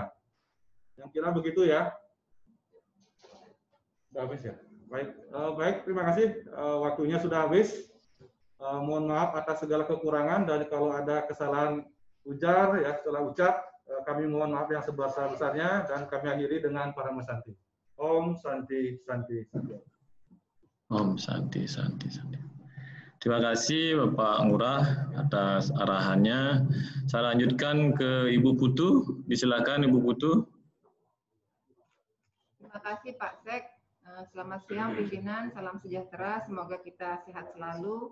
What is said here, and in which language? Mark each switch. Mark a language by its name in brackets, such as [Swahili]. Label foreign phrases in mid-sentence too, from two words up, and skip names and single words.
[Indonesian] Yang kira begitu ya. Sudah habis ya. Baik, terima kasih. Waktunya sudah habis. Mohon maaf atas segala kekurangan dan kalau ada kesalahan ujar ya setelah ucap kami mohon maaf yang sebesar-besarnya dan kami akhiri dengan Parama Santi. [Balinese] Om Santi Santi Santi. Om Santi Santi Santi. [Indonesian] Terima kasih Bapak Ngurah atas arahannya. Saya lanjutkan ke Ibu Putu. Disilakan Ibu Putu. Terima kasih Pak Sek. Selamat siang pimpinan, salam sejahtera, semoga kita sehat selalu.